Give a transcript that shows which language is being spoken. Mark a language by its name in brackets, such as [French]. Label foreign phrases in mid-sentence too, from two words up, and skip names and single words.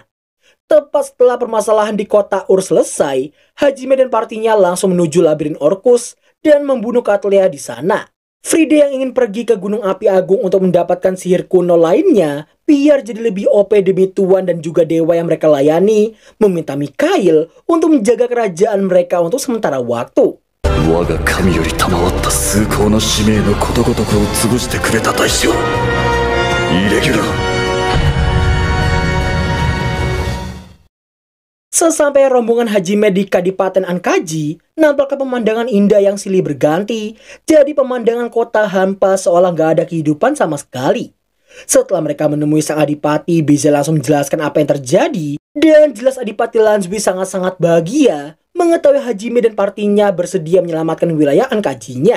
[Indonesian] Tepat setelah permasalahan di kota Ur selesai, Hajime dan partinya langsung menuju labirin Orcus dan membunuh Katlea di sana. Fride yang ingin pergi ke Gunung Api Agung untuk mendapatkan sihir kuno lainnya, biar jadi lebih OP demi Tuan dan juga dewa yang mereka layani, meminta Mikhail untuk menjaga kerajaan mereka untuk sementara waktu. [Japanese] 我が神より賜った崇高な使命のことごとくを潰してくれた大将イレギュラー。 [Indonesian] Sesampai rombongan Hajime di Kadipaten Ankaji, nampaknya pemandangan indah yang silih berganti jadi pemandangan kota hampa seolah gak ada kehidupan sama sekali. Setelah mereka menemui sang adipati, Bize langsung menjelaskan apa yang terjadi, dan jelas adipati Lanzui sangat-sangat bahagia mengetahui Hajime dan partinya bersedia menyelamatkan wilayah Ankajinya.